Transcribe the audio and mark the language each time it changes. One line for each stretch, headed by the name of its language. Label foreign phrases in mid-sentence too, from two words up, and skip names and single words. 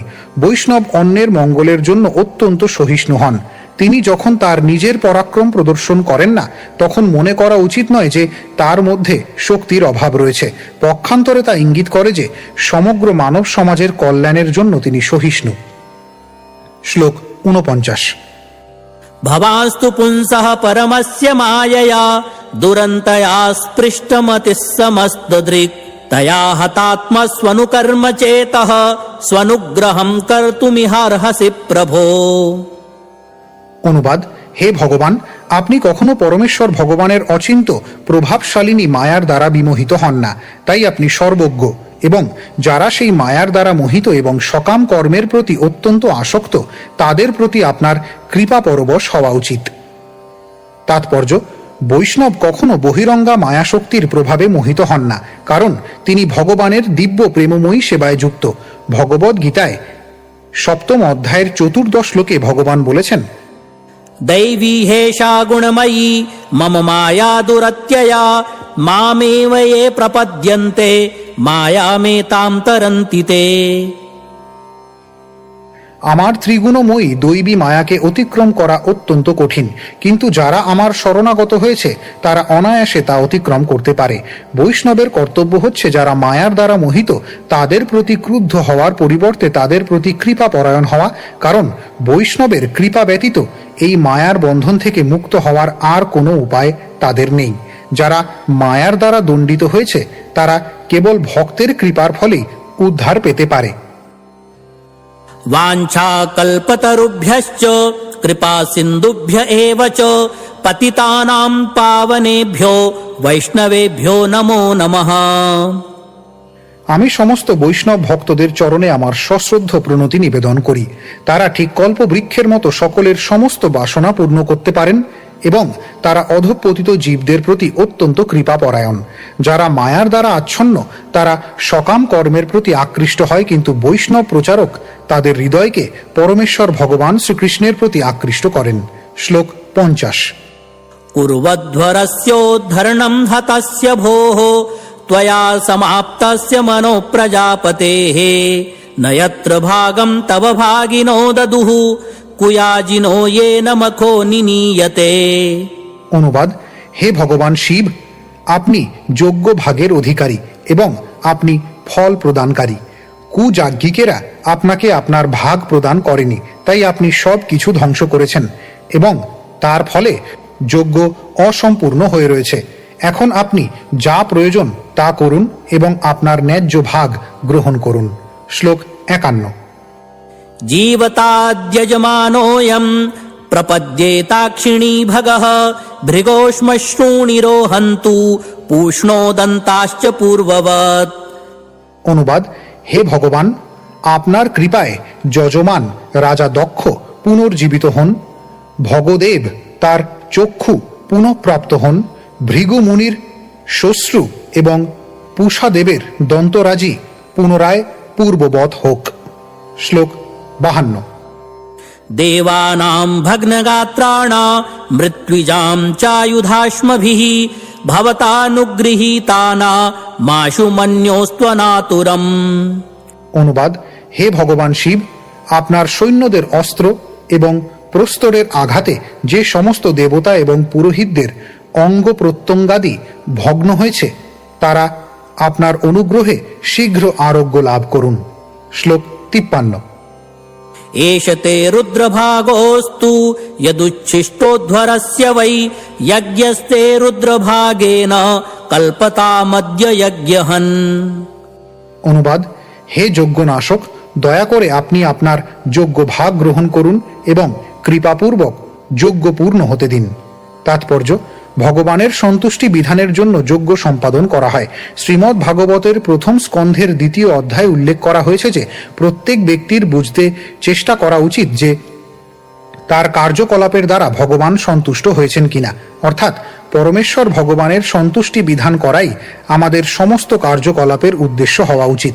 Bangla: বৈষ্ণব অন্যের মঙ্গলের জন্য অত্যন্ত সহিষ্ণু হন। তিনি যখন তার নিজের পরাক্রম প্রদর্শন করেন না, তখন মনে করা উচিত নয় যে তার মধ্যে শক্তির অভাব রয়েছে। পক্ষান্তরে তা ইঙ্গিত করে যে সমগ্র মানব সমাজের কল্যাণের জন্য তিনি সহিষ্ণু। শ্লোক 49।
Sanskrit: भवास्तु पुंसः परमस्य मायया दुरन्तया स्पृष्टमतिः समस्तदृक् तया हतात्मस्वनुकर्म चेतः स्वनुग्रहं कर्तुमिहार्हसि प्रभो।
Bangla: অনুবাদ: হে ভগবান, আপনি কখনো পরমেশ্বর ভগবানের অচিন্ত প্রভাবশালিনী মায়ার দ্বারা বিমোহিত হন না, তাই আপনি সর্বজ্ঞ এবং যারা সেই মায়ার দ্বারা মোহিত এবং সকাম কর্মের প্রতি অত্যন্ত আসক্ত, তাদের প্রতি আপনার কৃপা পরবশ হওয়া উচিত। তাৎপর্য: বৈষ্ণব কখনো বহিরঙ্গা মায়াশক্তির প্রভাবে মোহিত হন না, কারণ তিনি ভগবানের দিব্য প্রেমময়ী সেবায় যুক্ত। ভগবদ গীতায় 7ম অধ্যায়ের 14 শ্লোকে ভগবান বলেছেন,
Sanskrit: दैवी हेषा गुणमयी मम माया दुरत्यया मामेव ये प्रपद्यन्ते मायामेतां तरन्ति ते।
Bangla: আমার ত্রিগুণময়ী দৈবী মায়াকে অতিক্রম করা অত্যন্ত কঠিন, কিন্তু যারা আমার শরণাগত হয়েছে তারা অনায়াসে তা অতিক্রম করতে পারে। বৈষ্ণবের কর্তব্য হচ্ছে যারা মায়ার দ্বারা মোহিত তাদের প্রতি ক্রুদ্ধ হওয়ার পরিবর্তে তাদের প্রতি কৃপা পরায়ণ হওয়া, কারণ বৈষ্ণবের কৃপা ব্যতীত এই মায়ার বন্ধন থেকে মুক্ত হওয়ার আর কোনো উপায় তাদের নেই। যারা মায়ার দ্বারা দণ্ডিত হয়েছে তারা কেবল ভক্তের কৃপার ফলেই উদ্ধার পেতে পারে।
Sanskrit: वाञ्छाकल्पतरुभ्यश्च कृपा सिन्धुभ्य एव च पतितानां पावनेभ्यो वैष्णवेभ्यो नमो नमः।
Bangla: আমি সমস্ত বৈষ্ণব ভক্তদের চরণে আমার সশ্রদ্ধ প্রণতি নিবেদন করি। তারা ঠিক কল্পবৃক্ষের মতো সকলের সমস্ত বাসনা পূর্ণ করতে পারেন এবং তারা অধঃপতিত জীবদের প্রতি অত্যন্ত কৃপাপরায়ণ। যারা মায়ার দ্বারা আচ্ছন্ন তারা সকাম কর্মের প্রতি আকৃষ্ট হয়, কিন্তু বৈষ্ণব প্রচারক তাদের হৃদয়কে পরমেশ্বর ভগবান শ্রীকৃষ্ণের প্রতি আকৃষ্ট করেন। শ্লোক 50।
Sanskrit: कुर्वध्वरस्योद्धरणं हतस्य भोः त्वया समाप्तस्य मनो प्रजापतेः न यत्र भागं तव भागिनो ददुः कुयाजिनो येन मखो निनीयते।
Bangla: অনুবাদ: হে ভগবান শিব, আপনি যোগ্য ভাগের অধিকারী এবং আপনি ফল প্রদানকারী। কুযাজ্ঞিকেরা আপনাকে আপনার ভাগ প্রদান করেনি, তাই আপনি সব কিছু ধ্বংস করেছেন এবং তার ফলে যজ্ঞ অসম্পূর্ণ হয়ে রয়েছে। এখন আপনি যা প্রয়োজন তা করুন এবং আপনার ন্যায্য ভাগ গ্রহণ করুন। শ্লোক 51।
Sanskrit: जीवताद्यजमानोऽयं प्रपद्येताक्षिणी भगः भृगोश्मश्रूणि रोहन्तु पूष्णोदन्ताश्च पूर्ववत्।
Bangla: অনুবাদ: হে ভগবান, আপনার কৃপায় যজমান রাজা দক্ষ পুনর্জীবিত হন, ভগদেব তার চক্ষু পুনঃপ্রাপ্ত হন, ভৃগু মুনির শ্বশ্রু এবং পূষাদেবের দন্তরাজি পুনরায় পূর্ববৎ হোক। শ্লোক 52।
Sanskrit: देवानां भग्नगात्राणां मृत्युजां चायुधाश्मभिः भवतानुगृहीताना माशु मन्योस्त्वनातुरम्।
Bangla: অনুবাদ: হে ভগবান শিব, আপনার সৈন্যদের অস্ত্র এবং প্রস্তরের আঘাতে যে সমস্ত দেবতা এবং পুরোহিতদের অঙ্গ প্রত্যঙ্গাদি ভগ্ন হয়েছে তারা আপনার অনুগ্রহে শীঘ্র আরোগ্য লাভ করুন। শ্লোক 53।
Sanskrit: एष ते रुद्रभागोऽस्तु यदुच्छिष्टोध्वरस्य वै यज्ञस्ते रुद्रभागेन कल्पतामद्य यज्ञहन्।
Bangla: অনুবাদ: হে যজ্ঞনাশক, দয়া করে আপনি আপনার যোগ্য ভাগ গ্রহণ করুন এবং কৃপাপূর্বক যজ্ঞ পূর্ণ হতে দিন। তাৎপর্য: ভগবানের সন্তুষ্টি বিধানের জন্য যজ্ঞ সম্পাদন করা হয়। শ্রীমদ্ ভাগবতের প্রথম স্কন্ধের 2য় অধ্যায়ে উল্লেখ করা হয়েছে যে প্রত্যেক ব্যক্তির বুঝতে চেষ্টা করা উচিত যে তার কার্যকলাপের দ্বারা ভগবান সন্তুষ্ট হয়েছেন কিনা, অর্থাৎ পরমেশ্বর ভগবানের সন্তুষ্টি বিধান করাই আমাদের সমস্ত কার্যকলাপের উদ্দেশ্য হওয়া উচিত।